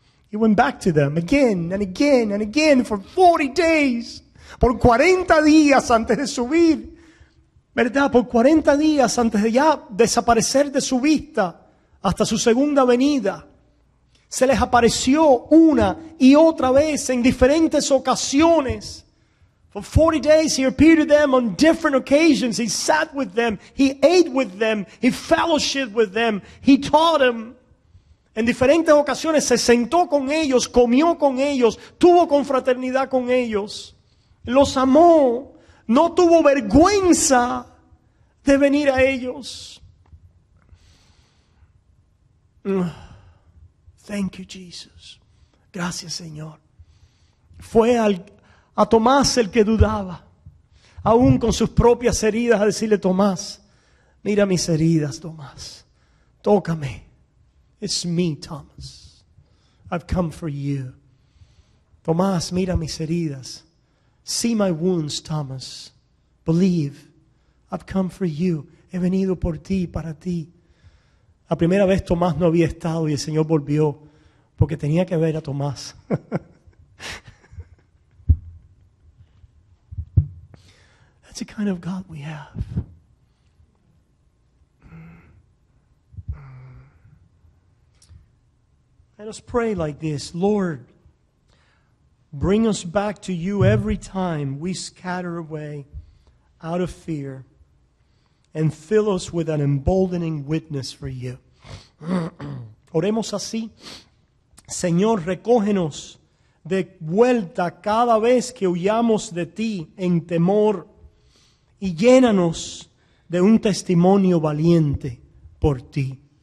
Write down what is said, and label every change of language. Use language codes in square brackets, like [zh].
[en] He went back to them again and again and again for 40 days. [es] Por 40 días antes de subir. ¿Verdad? Por 40 días antes de ya desaparecer de su vista hasta su segunda venida. Se les apareció una y otra vez en diferentes ocasiones. [en] For 40 days he appeared to them on different occasions. He sat with them. He ate with them. He fellowshiped with them. He taught them. [es] En diferentes ocasiones se sentó con ellos, comió con ellos, tuvo confraternidad con ellos. Los amó. No tuvo vergüenza de venir a ellos. [en] Thank you, Jesus. [es] Gracias, Señor. Fue a Tomás el que dudaba, aún con sus propias heridas, a decirle, Tomás, mira mis heridas, Tomás. Tócame. [en] It's me, Thomas. I've come for you. [es] Tomás, mira mis heridas. [en] See my wounds, Thomas. Believe. I've come for you. [es] He venido por ti, para ti. La primera vez Tomás no había estado y el Señor volvió porque tenía que ver a Tomás. [en] That's the kind of God we have. Let us pray like this. Lord, Bring us back to you every time we scatter away out of fear, and fill us with an emboldening witness for you. [es] Oremos así. Señor, recógenos de vuelta cada vez que huyamos de ti en temor y llénanos de un testimonio valiente por ti.